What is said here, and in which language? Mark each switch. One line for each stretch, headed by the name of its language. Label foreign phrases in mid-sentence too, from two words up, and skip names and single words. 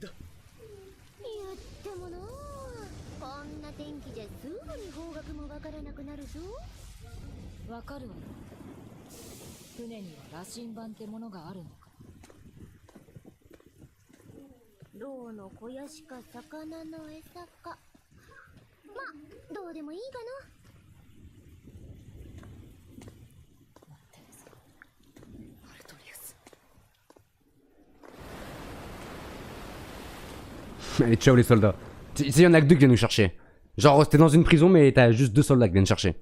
Japanese: いやでもな、こんな天気じゃすぐに方角もわからなくなるぞ。わかるわよ。船には羅針盤ってものがあるのか。牢の肥やしか魚の餌か。まあどうでもいいかな。
French: Allez, ciao les soldats. Il y en a que 2 qui viennent nous chercher. Genre, t'es dans une prison, mais t'as juste 2 soldats qui viennent chercher.